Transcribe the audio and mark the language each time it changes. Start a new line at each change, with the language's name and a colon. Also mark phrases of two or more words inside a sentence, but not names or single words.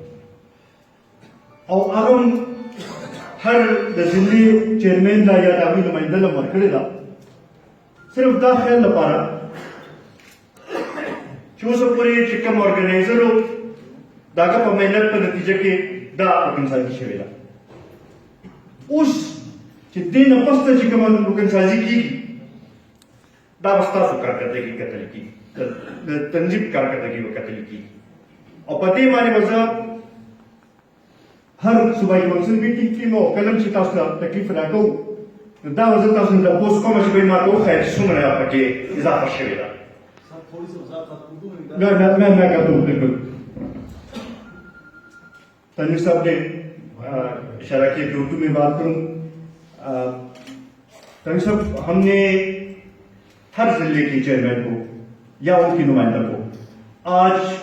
Pashto: او هغه هر د ضلع چیرمین لا یا د هغوی نماینده له ورکړې ده صرف دا خیال لپاره چې اوسه پورې چې کوم ارګنایزر و د هغه په محنت په نتیجه کې دا رکنسازي شوې ده اوس چې دې نه پسته چې کومه رکنسازي کېږي دا به ستاسو کارکردګي کتل کېږي د تنظیم کارکردګي به کتل کېږي او په دې باندې به زه هر صوبایي
English: council meeting
Pashto: کې مو کلم چې تاسو ته تکلیف راکوو نو دا به زه تاسو ته تپوس کوم چې بھائی ما ته وښایه چې څومره پکې اضافه شوې ده
Urdu: میں کہتا ہوں بالکل تنویر صاحب نے اشارہ کیا کہ اردو میں بات کروں تنویر صاحب ہم نے ہر ضلع کے چیئرمین کو یا ان کی نمائندہ کو آج